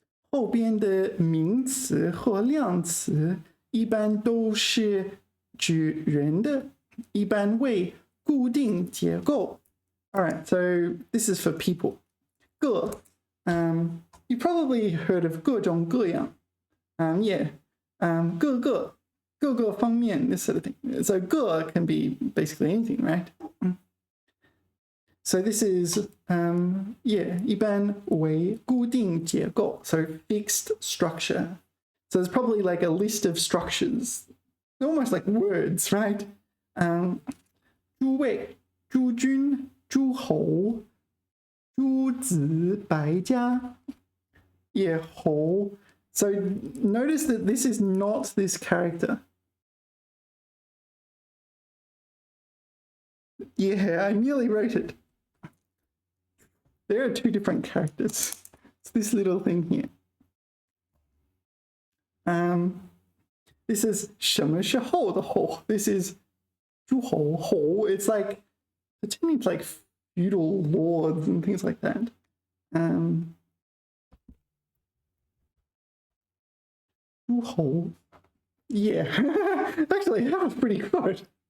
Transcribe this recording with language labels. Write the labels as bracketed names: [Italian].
[Chinese] 后边的名词或量词一般都是指人的，一般为固定结构。 [English] Alright, so this is for people. 各 you probably heard of 各种各样。 Yeah, 各个方面 this sort of thing. So 各 can be basically anything, right? So this is, yeah, [Chinese] 一般为固定结构, [English] so fixed structure. So there's probably like a list of structures, almost like words, right? [Chinese] 诸位、诸君、诸侯、诸子、百家、也侯. [English] So notice that this is not this character. Yeah, I nearly wrote it. There are two different characters. It's this little thing here. This is [Chinese] 什么是后的后? [English] This is 诸侯 侯. It's like pretending it's like feudal lords and things like that. [Chinese] 诸侯. [English] Yeah, actually that was pretty good.